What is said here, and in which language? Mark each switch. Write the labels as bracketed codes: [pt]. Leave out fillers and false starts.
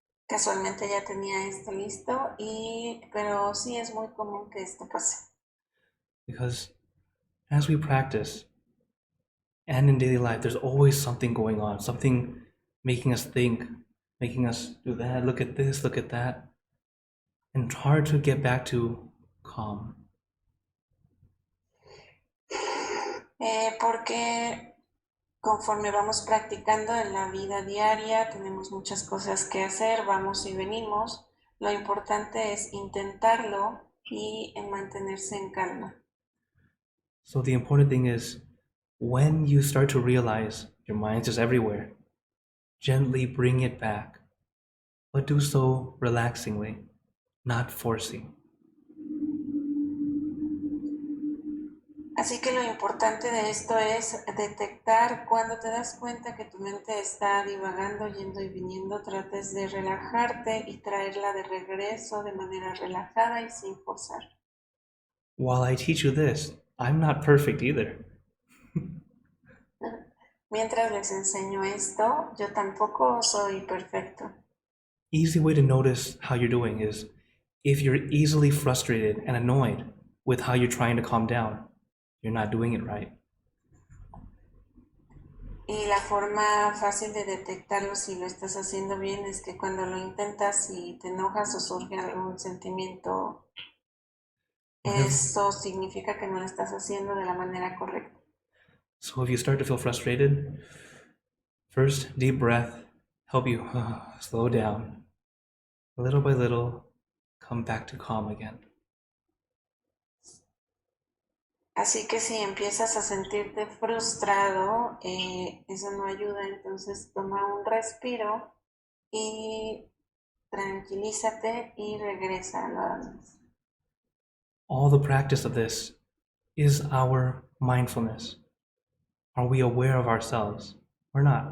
[es] Casualmente ya tenía esto listo, pero sí es muy común que esto pase. [en] Because as we practice, and in daily life, there's always something going on, something making us think, making us do that, look at this, look at that. And it's hard to get back to calm. [es] Porque conforme vamos practicando en la vida diaria, tenemos muchas cosas que hacer, vamos y venimos. Lo importante es intentarlo y mantenerse en calma. [en] So the important thing is, when you start to realize your mind's just everywhere, gently bring it back, but do so relaxingly, not forcing. [es] Así que lo importante de esto es detectar cuando te das cuenta que tu mente está divagando, yendo y viniendo, trates de relajarte y traerla de regreso de manera relajada y sin forzar. [en] While I teach you this, I'm not perfect either. [es] Mientras les enseño esto, yo tampoco soy perfecto. [en] Easy way to notice how you're doing is if you're easily frustrated and annoyed with how you're trying to calm down, you're not doing it right. [es] Y la forma fácil de detectarlo si lo estás haciendo bien es que cuando lo intentas y te enojas o surge algún sentimiento, eso significa que no lo estás haciendo de la manera correcta. [en] So if you start to feel frustrated, first deep breath, help you slow down. Little by little, come back to calm again. [es] Así que si empiezas a sentirte frustrado, eso no ayuda, entonces toma un respiro y tranquilízate y regresa nuevamente. [en] All the practice of this is our mindfulness. Are we aware of ourselves or